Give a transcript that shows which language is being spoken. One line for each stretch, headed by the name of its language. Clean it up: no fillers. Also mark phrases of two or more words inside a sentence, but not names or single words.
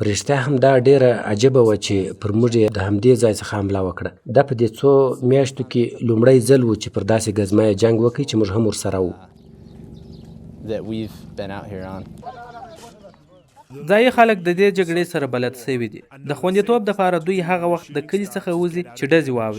Pashto: په رښتیا هم دا ډیره عجبه وه چې پر موږ یې د همدې ځای څخه حمله وکړه. دا په دې څو میاشتو کې لومړی ځل و چې پر داسې ګزمایه جنګ وکړي چې موږ هم ورسره وو.
English: that we've been out here on.
Pashto: ځایي خلک د دې جګړې سره بلد سوي دي. د خوندیتوب دپاره دوی هغه وخت د کلي څخه وځي چې ډزې واوري.